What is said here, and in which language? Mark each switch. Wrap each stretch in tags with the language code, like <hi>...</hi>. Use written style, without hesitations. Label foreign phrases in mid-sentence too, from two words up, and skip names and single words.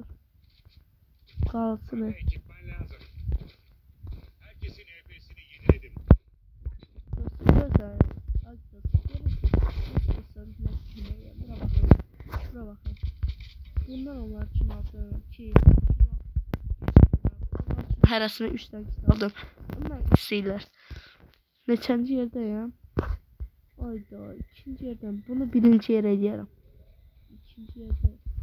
<tr>Kalsın. Herkesin EP'sini yeniledim. Dostlar. Bura bakın. Bundan onlar için aldım. 2.</tr> <az>Hərəsini 3 dəqiqə aldım. Bunlar istəyirlər. Neçənci yerdəyəm? Ayda, ikinci yerdən. Bunu birinci yerə eləyərəm. İkinci yerdə.</az>